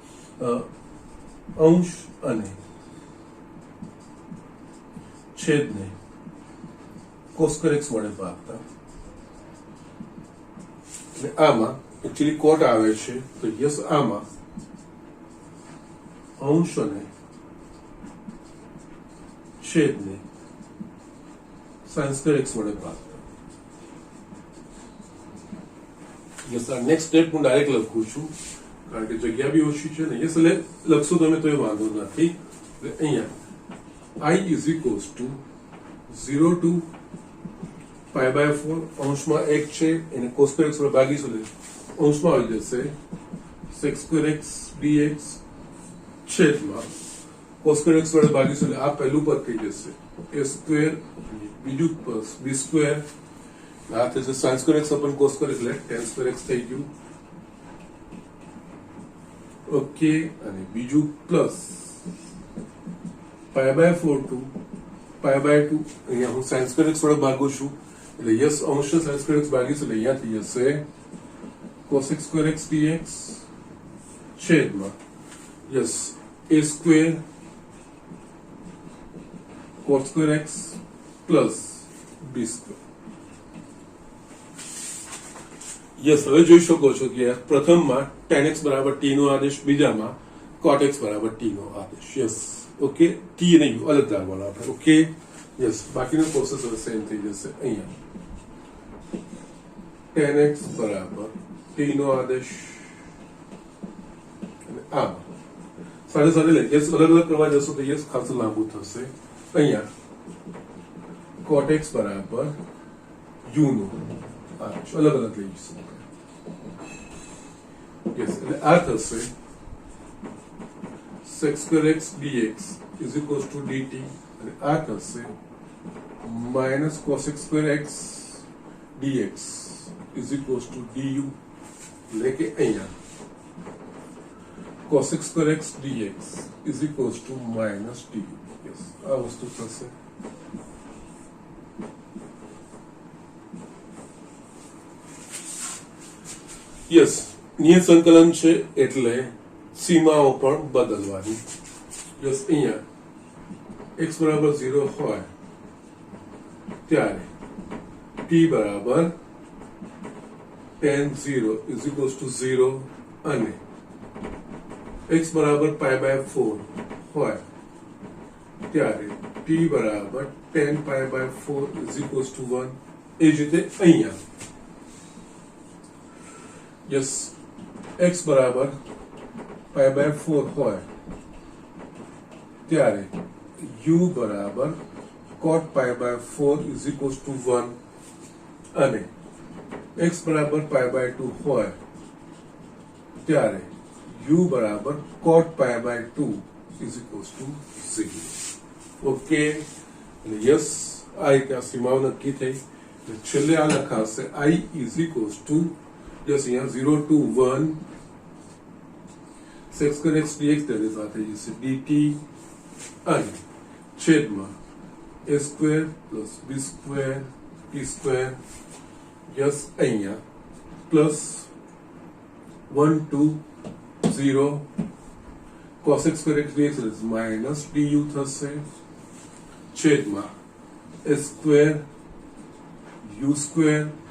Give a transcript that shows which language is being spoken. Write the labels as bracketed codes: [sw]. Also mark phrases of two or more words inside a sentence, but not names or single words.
[gu] અંશ અને છેદને [en] cos square x [gu] વડે ભાગતા એટલે આમાં એકચ્યુઅલી કોટ આવે છે તો યસ આમાં અંશ અને છેદને [en] sin square x [gu] વડે ભાગતા યસ આ [en] next step [gu] હું ડાયરેક્ટ લખું છું કારણ કે જગ્યા બી ઓછી છે ને યસ એટલે લખશો તમે તો એ વાંધો નથી એટલે અહીંયા [en] i is equals to 0 to pi by 4 [gu] અંશમાં 1 છે એને [en] cos square x [gu] વડે ભાગીશું એટલે અંશમાં આવી જશે [en] sec square x dx [gu] છેદમાં [en] cos square x [gu] વડે ભાગીશું એટલે આ પહેલું પદ થઈ જશે [en] a square [gu] બીજું [en] plus b square [gu] આ થશે [en] sin square x upon cos square [gu] એટલે [en] tan square x [gu] થઈ ગયું ઓકે અને બીજું [en] plus pi by 4 to pi by 2 [gu] અહીંયા હું [en] sin square x [gu] વડે ભાગું છું એટલે યસ અંશ [en] sin square x [gu] ભાગીશું એટલે અહીંયા થઈ જશે [en] cos square x dx [gu] છેદમાં [en] yes a square cos square x plus b square yes [gu] હવે જોઈ શકો છો કે પ્રથમમાં [en] tan x [gu] બરાબર t નો આદેશ બીજામાં [en] cot x [gu] બરાબર t નો આદેશ [en] yes okay [gu] t નહીં અલગ ધારવાનો આપણે [en] okay yes [gu] બાકીનો પ્રોસેસ હવે સેમ થઈ જશે અહીંયા [en] tan x [gu] બરાબર t નો આદેશ અને આ સાથે સાથે લઈ યસ અલગ અલગ કરવા જશો તો યસ ખાસું લાંબુ થશે અહીંયા [en] cot x [gu] બરાબર u નો આદેશ અલગ અલગ લઈ જશું યસ એટલે આ થશે [en] sec square x dx is equals to dt [gu] અને આ થશે [en] minus cos square x dx is equals to du [gu] એટલે કે અહીંયા [en] cos square x dx is equals to minus du yes [gu] આ વસ્તુ થશે યસ નિયત સંકલન છે એટલે સીમાઓ પણ બદલવાની યસ અહીંયા x બરાબર 0 હોય ત્યારે t બરાબર [en] tan 0 is equals to 0 [gu] અને x બરાબર [en] pi by 4 [gu] હોય ત્યારે t બરાબર [en] tan pi by 4 is equals to 1 [gu] એ જ રીતે અહીંયા યસ x બરાબર [en] pi by 4 [gu] હોય ત્યારે u બરાબર [en] cot pi by 4 is equals to 1 [gu] અને x બરાબર [en] pi by 2 [gu] હોય ત્યારે u બરાબર [en] cot pi by 2 is equals to 0 [gu] ઓકે એટલે યસ આ રીતે આ સીમાઓ નક્કી થઈ છેલ્લે આ લખાશે [en] I is equals to [gu] યસ અહીંયા 0 to 1 [en] sec square x dx [gu] તેની સાથે જશે dt અને છેદમાં [en] a square plus b square t square [gu] યસ અહીંયા [en] plus 1 to 0 cos square x dx is minus du [gu] થશે છેદમાં [en] a square u square